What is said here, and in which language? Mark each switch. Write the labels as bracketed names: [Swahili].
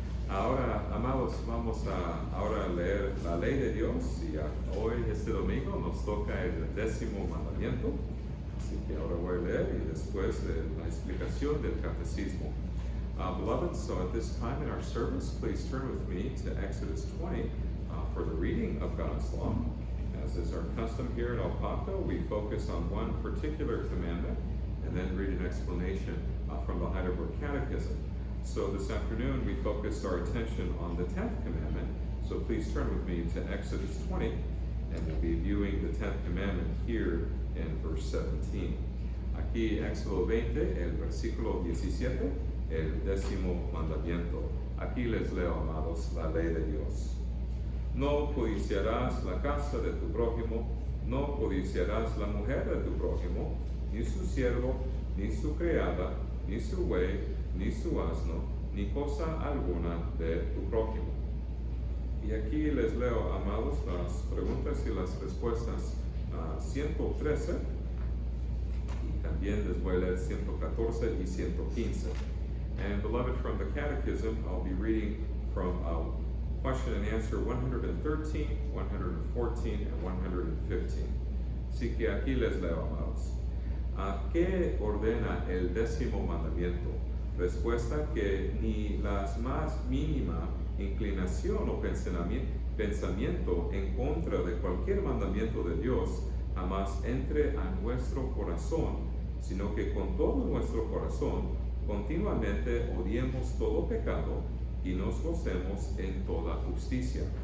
[Spanish] Ahora, amados, vamos a ahora leer la ley de Dios y hoy, este domingo, nos toca el 10º mandamiento. Así que ahora voy a leer y después la explicación del catecismo. [English] Beloved, so at this time in our service, please turn with me to Exodus 20 for the reading of God's law. As is our custom here at El Pacto, we focus on one particular commandment and then read an explanation from the Heidelberg Catechism. So this afternoon we focus our attention on the 10th commandment. So please turn with me to Exodus 20 and we'll be viewing the 10th commandment here in verse 17. [Spanish] Aquí Éxodo 20, el versículo 17, el 10º mandamiento. Aquí les leo, amados, la ley de Dios. No codiciarás la casa de tu prójimo, no codiciarás la mujer de tu prójimo, ni su siervo, ni su criada, ni su buey, ni su asno, ni cosa alguna de tu prójimo. Y aquí les leo, amados, las preguntas y las respuestas 113, y también les voy a leer 114 y 115. [English] And beloved, from the Catechism, I'll be reading from question and answer 113, 114, and 115. [Spanish] Así que aquí les leo, amados. ¿Qué ordena el 10º mandamiento? Respuesta que ni la más mínima inclinación o pensamiento en contra de cualquier mandamiento de Dios jamás entre a nuestro corazón, sino que con todo nuestro corazón continuamente odiemos todo pecado y nos gocemos en toda justicia.